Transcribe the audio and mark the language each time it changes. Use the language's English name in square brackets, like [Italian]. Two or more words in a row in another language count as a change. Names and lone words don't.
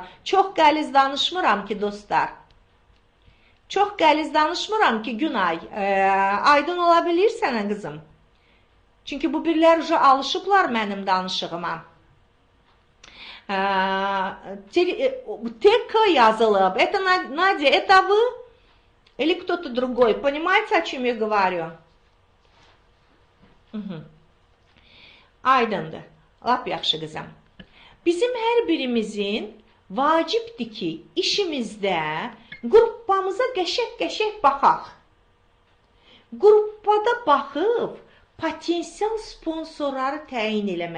[Azerbaijani] Çox qəliz danışmıram ki, dostlar. Çox qəliz danışmıram ki, Günay. Aydın ola bilir sənə qızım. Çünki bu birlər alışıblar mənim danışığıma. ТК yazılıb. [Russian] Это, Надя, это вы? Или кто-то другой? Понимаете, о чем я говорю? [Azerbaijani] Aydındır. Lap yaxşı qızım. Bizim hər birimizin vacibdir ki, işimizdə qrupamıza qəşək-qəşək baxaq. Qrupada baxıb, potensial sponsorları təyin eləmək.